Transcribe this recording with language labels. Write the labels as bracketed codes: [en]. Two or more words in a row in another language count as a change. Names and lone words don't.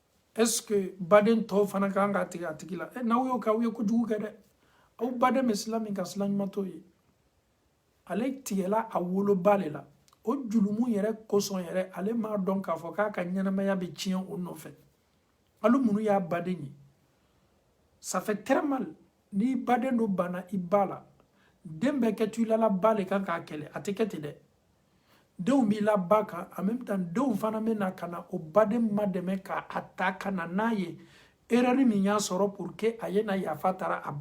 [bm] est-ce que baden to fana kan ka tigɛ a tigi la n'aw y'o kɛ aw ye kojugu kɛ dɛ aw baden bɛ sila min ka sila ɲuman t'o ye ale tigɛla a woloba le la o julumu yɛrɛ kosɔn yɛrɛ ale m'a dɔn k'a fɔ k'a ka ɲɛnamaya bɛ tiɲɛ o nɔfɛ alu minnu y'a baden ye [fr] ça fait très mal [bm] ni baden do bana i ba la den bɛɛ kɛ tu la ba le kan k'a kɛlɛ a tɛ kɛ ten dɛ denw b'i la ba kan [fr] en même temps [bm] denw fana bɛ na ka na o baden ma dɛmɛ k'a ta ka na n'a ye erreur min y'a sɔrɔ [fr] pour que [bm] a ye na yafa taara a